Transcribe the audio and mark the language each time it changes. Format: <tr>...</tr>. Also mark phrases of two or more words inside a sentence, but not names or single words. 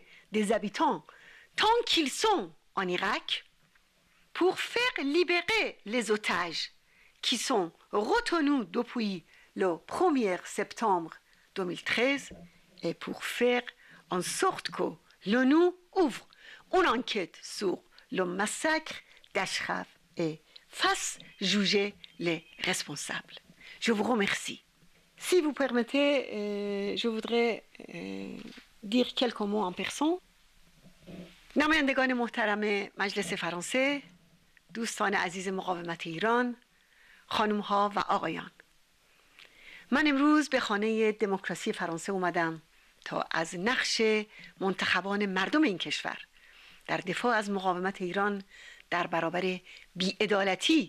<fr>des habitants tant qu'ils sont en Irak, pour faire libérer les otages qui sont retenus depuis le 1er septembre 2013 et pour faire en sorte que l'ONU ouvre une enquête sur le massacre d'Ashraf et fasse juger les responsables. Je vous remercie. Si vous permettez, je voudrais dire quelques mots en persan.</fr> <fa>نمایندگان محترم مجلس فرانسه، دوستان عزیز مقاومت ایران، خانم‌ها و آقایان، من امروز به خانه دموکراسی فرانسه اومدم تا از نقش منتخبان مردم این کشور در دفاع از مقاومت ایران در برابر بی‌عدالتی،</fa>